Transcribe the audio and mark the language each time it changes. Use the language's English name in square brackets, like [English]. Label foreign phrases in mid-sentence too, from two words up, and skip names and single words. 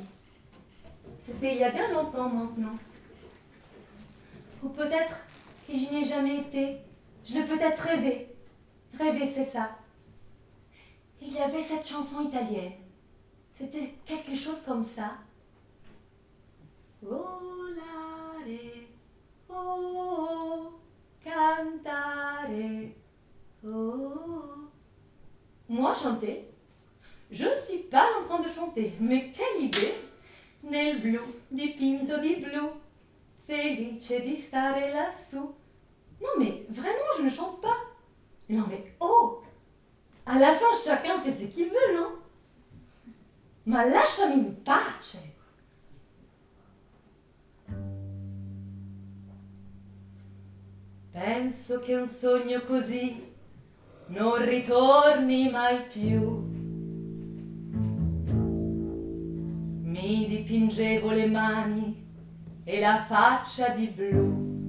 [French] C'était il y a bien longtemps maintenant. Ou peut-être que je n'y ai jamais été. Je l'ai peut-être rêvé. Rêver, c'est ça. Il y avait cette chanson italienne. C'était quelque chose comme ça. [Italian] Volare, oh, cantare, oh. [French] Moi, chanter? Je ne suis pas en train de chanter, mais quelle idée! [Italian] Nel blu, dipinto di blu, felice di stare lassù. [French] Non mais vraiment, je ne chante pas. Non mais oh! À la fin, chacun fait ce qu'il veut, non? [Italian] Ma lasciami in pace! Penso che un sogno così non ritorni mai più. Mi dipingevo le mani e la faccia di blu.